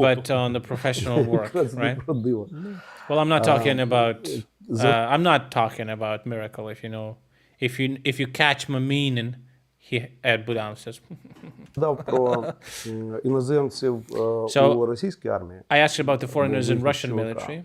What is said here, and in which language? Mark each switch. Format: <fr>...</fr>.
<en>but on the professional work, right? Well, I'm not talking about. I'm not talking about miracle. If you know, if you catch my meaning, Ed Budanov says.</en> <uk>Дав про іноземців у російській армії.</uk> <en>I asked about the foreigners in Russian military.</en>